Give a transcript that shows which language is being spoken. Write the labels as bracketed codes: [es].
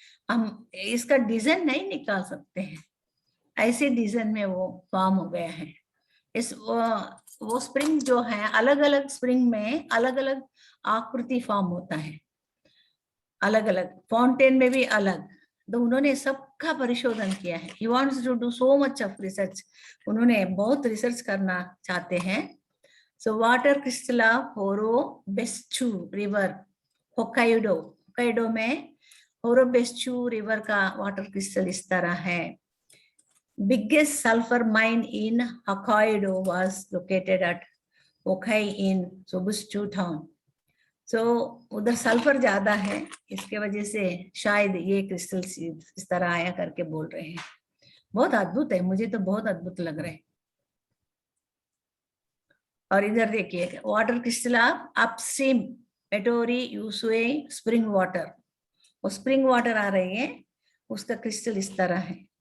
[hi] हम इसका डिजाइन नहीं निकाल सकते हैं, ऐसे डिजाइन में वो फॉर्म हो गया है। इस वो स्प्रिंग जो है, अलग अलग स्प्रिंग में अलग अलग आकृति फॉर्म होता है, अलग अलग फाउंटेन में भी अलग। तो उन्होंने सबका परिशोधन किया है। [en] He wants to do so much of research. [hi] उन्होंने बहुत रिसर्च करना चाहते हैं। [en] So water crystal of Horobetsu River, [hi] Hokkaido में होरोबेत्सु रिवर का वाटर क्रिस्टल इस तरह है। [en] Biggest sulfur mine in Hokkaido was located at Okai in Sobutsu town. So [hi] उधर सल्फर ज्यादा है, इसके वजह से शायद ये क्रिस्टल इस तरह आया करके बोल रहे हैं। बहुत अद्भुत है, मुझे तो बहुत अद्भुत लग रहे हैं। और इधर देखिए [en] water crystal of upstream मेटोरी यूसुए spring water, [hi] वो स्प्रिंग वाटर आ रही है, उसका क्रिस्टल इस तरह है।